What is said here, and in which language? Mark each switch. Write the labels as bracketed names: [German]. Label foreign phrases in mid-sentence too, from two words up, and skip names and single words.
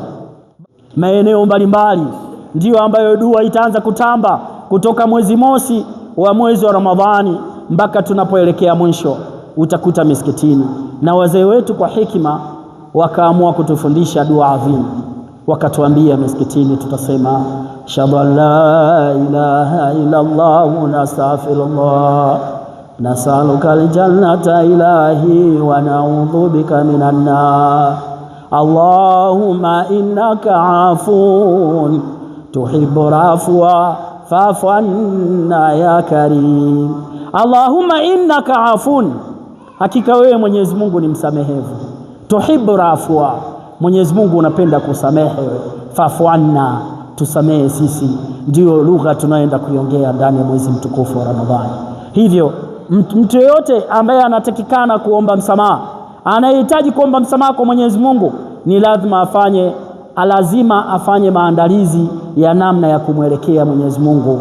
[Swahili] Maeneo mbalimbali ndiyo ambayo dua itaanza kutamba kutoka mwezi mosi wa mwezi wa Ramadhani mpaka tunapoelekea mwisho. Utakuta misikitini na wazee wetu kwa hikima wakaamua kutufundisha dua adhimu, wakatuambia misikitini tutasema [Arabic] نشهد أن لا إله إلا الله ونستغفر الله نسألك الجنة إلهي ونعوذ بك من النار اللهم إنك عفو تحب العفو فاعف عنا يا كريم. اللهم إنك عفو, [Swahili] hakika wewe Mwenyezi Mungu ni msamehevu. [Arabic] تحب العفو, [Swahili] Mwenyezi Mungu unapenda kusamehe. [Arabic] فاعف عنا, [Swahili] tusamehe sisi. Ndio lugha tunaenda kuiongea ndani ya mwezi mtukufu wa Ramadhani. Hivyo mtu yote ambaye anatakikana kuomba msamaha, anahitaji kuomba msamaha kwa Mwenyezi Mungu, ni lazima afanye maandalizi ya namna ya kumwelekea Mwenyezi Mungu.